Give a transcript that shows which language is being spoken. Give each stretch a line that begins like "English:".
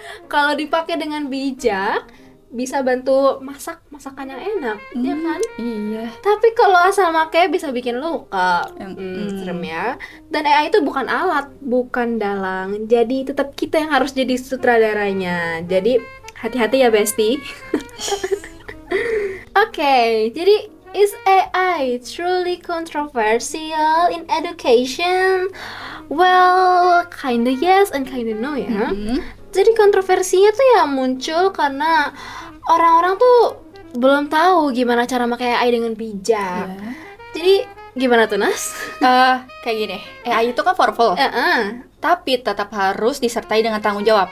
Indonesian: Kalau dipakai dengan bijak, bisa bantu masakan yang enak, ya kan? Iya. Tapi kalau asal make bisa bikin luka. Mm. Serem ya. Dan AI itu bukan alat, bukan dalang. Jadi tetap kita yang harus jadi sutradaranya. Jadi hati-hati ya, Besti. Oke, jadi
English: is AI truly controversial in education? Well, kinda yes and kinda no ya.
Indonesian: Jadi kontroversinya tuh ya muncul karena orang-orang tuh belum tahu gimana cara pakai AI dengan bijak. Jadi gimana tuh Nas? Kayak gini, AI itu kan powerful, tapi tetap harus disertai dengan tanggung jawab.